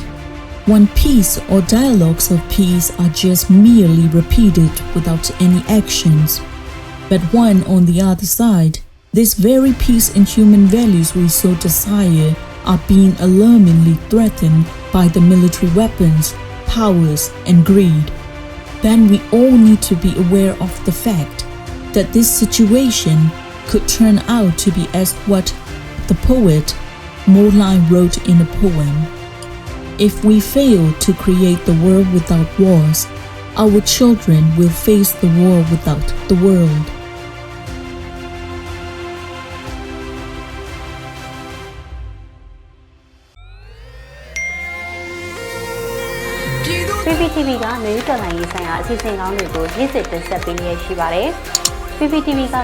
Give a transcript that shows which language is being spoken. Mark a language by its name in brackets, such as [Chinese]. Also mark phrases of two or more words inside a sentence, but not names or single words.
[English] When peace or dialogues of peace are just merely repeated without any actions, but when on the other side, this very peace and human values we so desire are being alarmingly threatened by the military weapons, powers, and greed, then we all need to be aware of the fact that this situation could turn out to be as what the poet Mo Hlaing wrote in a poem. If we fail to create the world without wars, our children will face the war without the world. [Burmese] PVTV ကမြို့တော်လိုင်းရေးဆိုင်ရာအစီအစဉ်ကောင်းတွေကိုရည်စည်တင်ဆက်ပေးနေရှိပါတယ်။ PVTV က